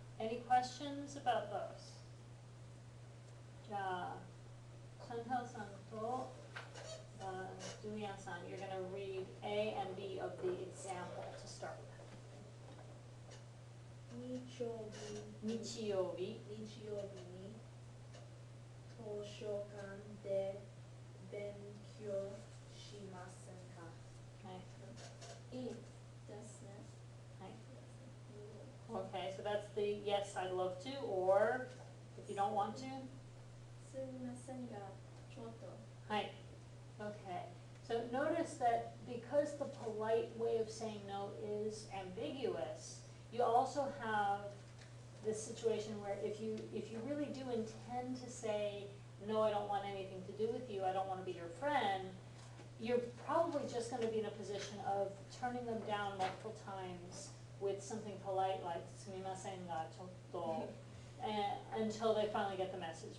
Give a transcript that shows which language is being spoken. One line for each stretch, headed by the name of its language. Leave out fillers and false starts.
English: Any questions about those? じゃあ、ChantalさんとJulian san, you're going to read A and B of the example to start with.
Japanese: 日日日曜日。日曜日に図書館で勉強しませんか？はい。いいですね。はい。
English: Okay, so that's the yes, I'd love to, or if you don't want to.
Japanese: すみませんが、ちょっと。
English: Hi. Okay. So notice that because the polite way of saying no is ambiguous, you also have this situation where if you really do intend to say, no, I don't want anything to do with you, I don't want to be your friend, you're probably just going to be in a position of turning them down multiple times with something polite like
Japanese: sumimasen ga chotto,
English: until they finally get the message.